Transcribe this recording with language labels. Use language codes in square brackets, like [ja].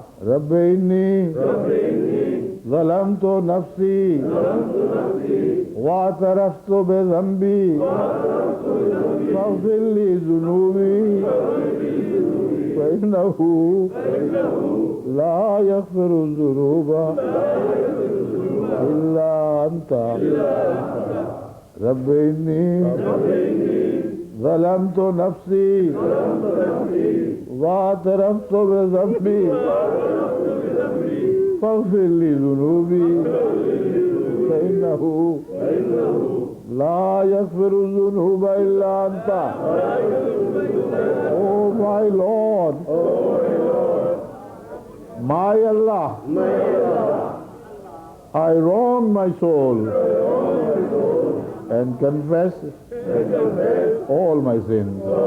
[ar] Rabbi inni zalamtu nafsi wa taraftu bi dhanbi faghfir li dhunubi فإنه لا يغفر الذنوب إلا أنت. رب إني ظلمت نفسي واعترفت بذنبي فاغفر لي ذنوبي فإنه لا يغفر الذنوب إلا أنت. [en] Oh my Lord, my Allah, I wrong my soul and confess all my sins.